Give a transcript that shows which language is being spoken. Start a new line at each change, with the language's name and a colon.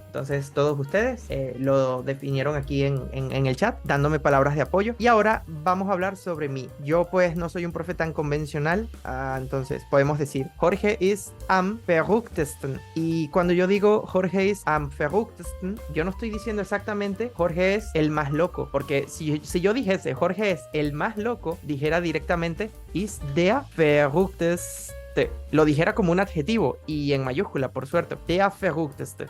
Spanish: Entonces, todos ustedes lo definieron aquí en el chat, dándome palabras de apoyo. Y ahora vamos a hablar sobre mí. Yo, pues, no soy un profe tan convencional. Entonces, podemos decir,
German: Jorge ist am verrücktesten.
Spanish: Y cuando yo digo
German: Jorge ist am verrücktesten,
Spanish: yo no estoy diciendo exactamente Jorge es el más loco. Porque si yo dijese Jorge es el más loco, dijera directamente
German: ist der verrückteste.
Spanish: Lo dijera como un adjetivo y en mayúscula, por suerte.
German: Der verrückteste.